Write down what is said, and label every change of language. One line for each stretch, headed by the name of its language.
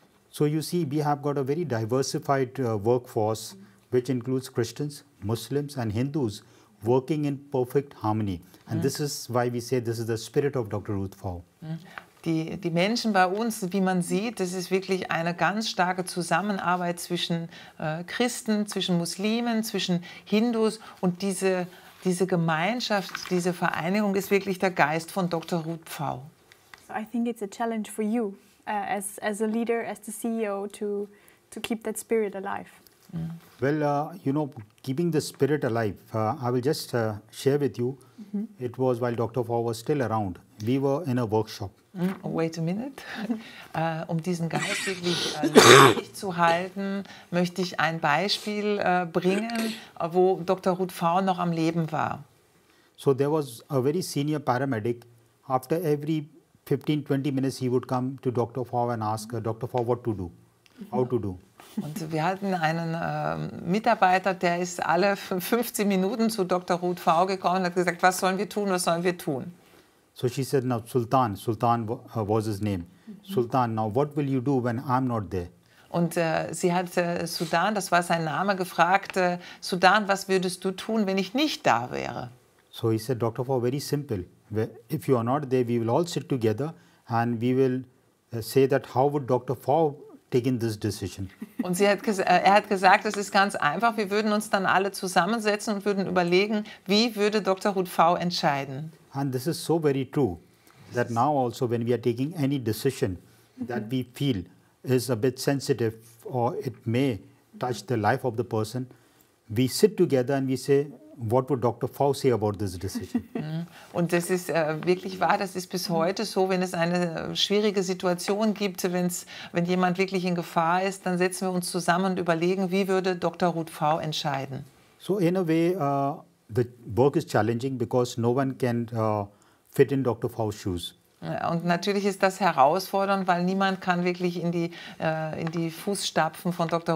English: So you see, we have got a very diversified workforce, which includes Christians, Muslims and Hindus working in perfect harmony. And this is why we say this is the spirit of Dr. Ruth Faw.
German: Die Menschen bei uns, wie man sieht, das ist wirklich eine ganz starke Zusammenarbeit zwischen Christen, zwischen Muslimen, zwischen Hindus und diese Gemeinschaft, diese Vereinigung ist wirklich der Geist von Dr. Ruth Pfau.
English: So I think it's a challenge for you as a leader, as the CEO, to keep that spirit alive. Well, you know, keeping the spirit alive, I will just share with you, it was while Dr. Faw was still around. We were in a workshop. Wait a minute.
German: Um diesen Geist wirklich lebendig zu halten, möchte ich ein Beispiel bringen, wo Dr. Ruth Pfau noch am Leben war.
English: So there was a very senior paramedic. After every 15-20 minutes, he would come to Dr. Fau and ask Dr. Fau what to do, how to do.
German: Und wir hatten einen Mitarbeiter, der ist alle 15 Minuten zu Dr. Ruth Fau gekommen und hat gesagt, was sollen wir tun, was sollen wir tun?
English: So she said, now Sultan was his name. Sultan, now what will you do when I'm not there?
German: Und sie hat Sudan, das war sein Name, gefragt, Sudan, was würdest du tun, wenn ich nicht da wäre?
English: So he said, Dr. Fau, very simple. If you are not there, we will all sit together and we will say that how would Dr. Fau taken this decision.
German: Und er hat gesagt, es ist ganz einfach, wir würden uns dann alle zusammensetzen und würden überlegen, wie würde Dr. Ruth Fau entscheiden.
English: And this is so very true, that now also when we are taking any decision that we feel is a bit sensitive or it may touch the life of the person, we sit together and we say, what would Dr. Fau say about this decision?
German: Und das ist wirklich wahr, das ist bis heute so, wenn es eine schwierige Situation gibt, wenn jemand wirklich in Gefahr ist, dann setzen wir uns zusammen und überlegen, wie würde Dr. Ruth Fau entscheiden.
English: So in a way, the work is challenging because no one can fit in Dr. Fau's shoes.
German: Und natürlich ist das herausfordernd, weil niemand kann wirklich in die Fußstapfen von Dr.